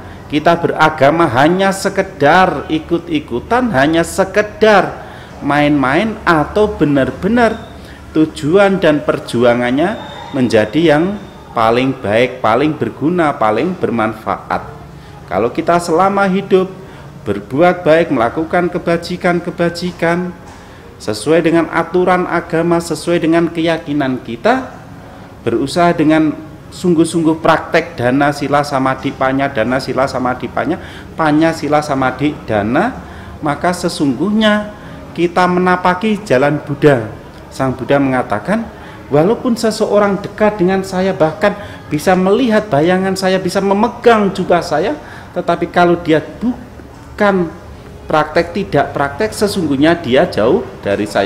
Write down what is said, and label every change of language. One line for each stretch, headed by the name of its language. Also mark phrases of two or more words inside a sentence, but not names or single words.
Indonesian: Kita beragama hanya sekedar ikut-ikutan, hanya sekedar main-main, atau benar-benar tujuan dan perjuangannya menjadi yang paling baik, paling berguna, paling bermanfaat. Kalau kita selama hidup berbuat baik, melakukan kebajikan-kebajikan sesuai dengan aturan agama, sesuai dengan keyakinan kita, berusaha dengan sungguh-sungguh praktek
Pali: dana sila samadhi panya, dana sila samadhi panya, panya sila samadhi dana,
Indonesian: maka sesungguhnya kita menapaki jalan Buddha. Sang Buddha mengatakan, walaupun seseorang dekat dengan saya, bahkan bisa melihat bayangan saya, bisa memegang jubah saya, tetapi kalau dia bukan praktek, tidak praktek, sesungguhnya dia jauh dari saya.